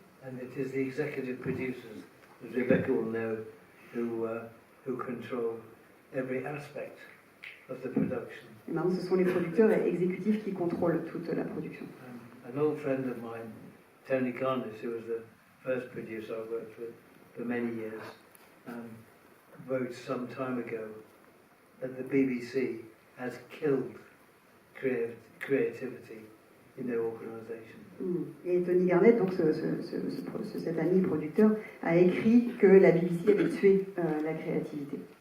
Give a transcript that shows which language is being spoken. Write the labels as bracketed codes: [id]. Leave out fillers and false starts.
[en] And it is the executive producers, as Rebecca will know, who control every aspect of the production. [fr] Et maintenant, ce sont les producteurs et exécutifs qui contrôlent toute la production. [en] An old friend of mine, Tony Garnis, who was the first producer I worked with for many years, wrote some time ago that the BBC has killed creativity in their organisation. [fr] Et Tony Garnett, donc cet ami producteur, a écrit que la BBC avait tué la créativité.